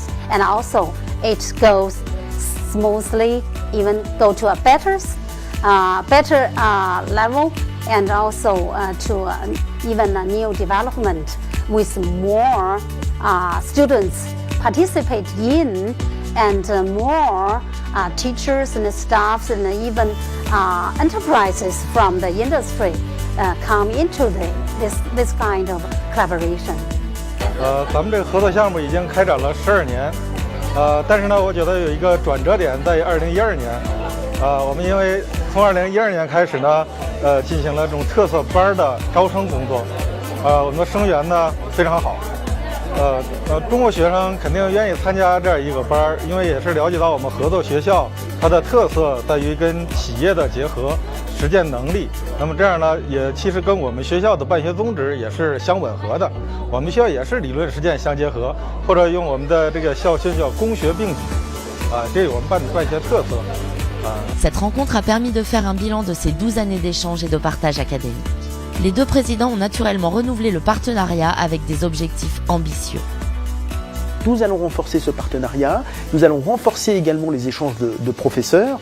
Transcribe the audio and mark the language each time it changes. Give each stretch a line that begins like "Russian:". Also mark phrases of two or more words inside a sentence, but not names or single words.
English: And also, it goes smoothly, even go to a better level, and also to even a new development with more students participate in, and more teachers and staffs and even enterprises from the industry come into this kind of collaboration.
Chinese: 咱们这个合作项目已经开展了12年，但是呢，我觉得有一个转折点在于2012年，我们因为从2012年开始呢，进行了这种特色班的招生工作，我们的生源呢非常好，中国学生肯定愿意参加这样一个班，因为也是了解到我们合作学校它的特色在于跟企业的结合。实践能力，那么这样呢，也其实跟我们学校的办学宗旨也是相吻合的。我们学校也是理论实践相结合，或者用我们的这个校训叫工学并举，这是我们办学特色。
French: Cette rencontre a permis de faire un bilan de ces 12 années d'échange et de partage académique. Les deux présidents ont naturellement renouvelé le partenariat avec des objectifs ambitieux. Nous allons renforcer ce partenariat, nous allons renforcer également les échanges de professeurs.